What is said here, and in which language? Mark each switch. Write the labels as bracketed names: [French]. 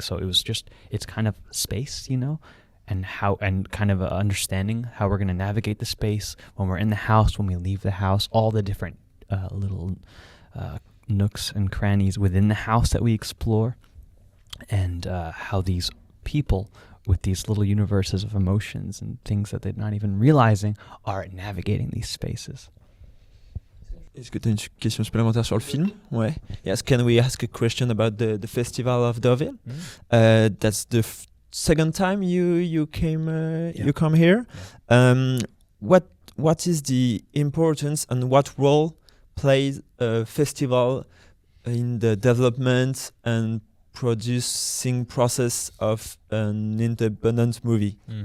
[English] So it's kind of space, and kind of understanding how we're going to navigate the space when we're in the house, when we leave the house, all the different little nooks and crannies within the house that we explore, and how these people with these little universes of emotions and things that they're not even realizing are navigating these spaces. [French] Est-ce que tu as une question supplémentaire sur le film? Ouais. [English] Yes, can we ask a question about the Festival of Deauville? That's the second time you come here. What is the importance and what role plays a festival in the development and producing process of an independent movie?